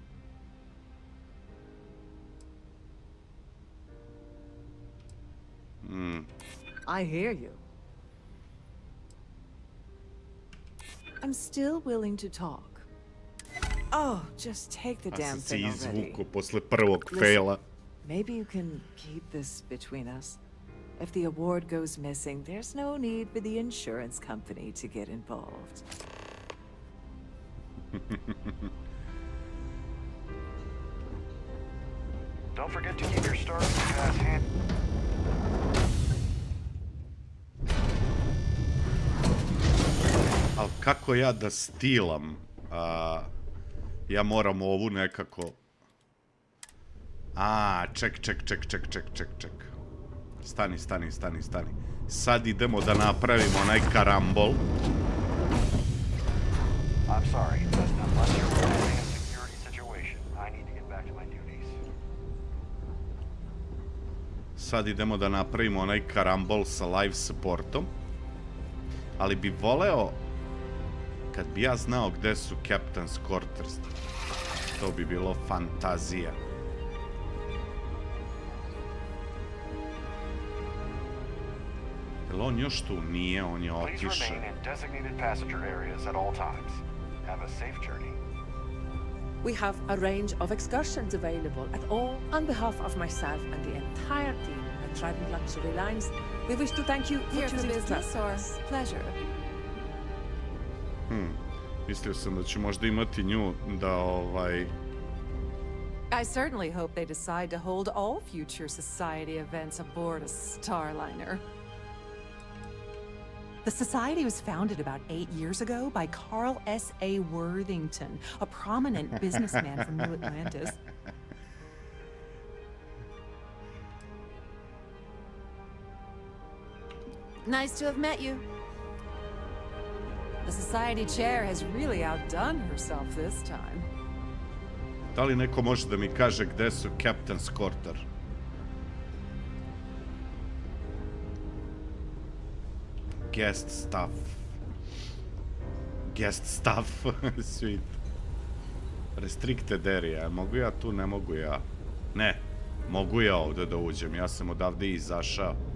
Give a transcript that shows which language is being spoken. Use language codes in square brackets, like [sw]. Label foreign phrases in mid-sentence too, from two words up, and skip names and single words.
[en] I hear you. I'm still willing to talk. Oh, just take the damn thing already. [sr] Izvuku posle prvog faila. [en] Maybe you can keep this between us. If the award goes missing, there's no need for the insurance company to get involved. Don't forget to keep your STARFIELD pass handy. [sr] Ali kako ja da stilam? Ja moram ovu nekako... Ček. Stani. Sad idemo da napravimo onaj karambol. [en] I'm sorry, but unless you're resolving a security situation, I need to get back to my duties. [sr] Sad idemo da napravimo onaj karambol sa [en] live supportom. [sr] Ali bi voleo, kad bi ja znao gde su [en] Captain's Quarters, [sr] to bi bilo fantazija. Jel on još tu nije, on je otišao. [en] Please remain in designated passenger areas at all times. Have a safe journey. We have a range of excursions available at all. On behalf of myself and the entire team at Trident Luxury Lines, we wish to thank you for choosing business or pleasure. [sr] Mislio sam da ću možda imati nju da [en] I certainly hope they decide to hold all future society events aboard a Starliner. The society was founded about 8 years ago by Carl S.A. Worthington, a prominent businessman from New Atlantis. Nice to have met you. The society chair has really outdone herself this time. [sr] Da li neko može da mi kaže gde su [en] Captain's Quarter? Guest staff. Sweet. Restricted area. [sr] Mogu ja tu, ne mogu ja. Ne, mogu ja ovde da uđem. Ja sam odavde izašao.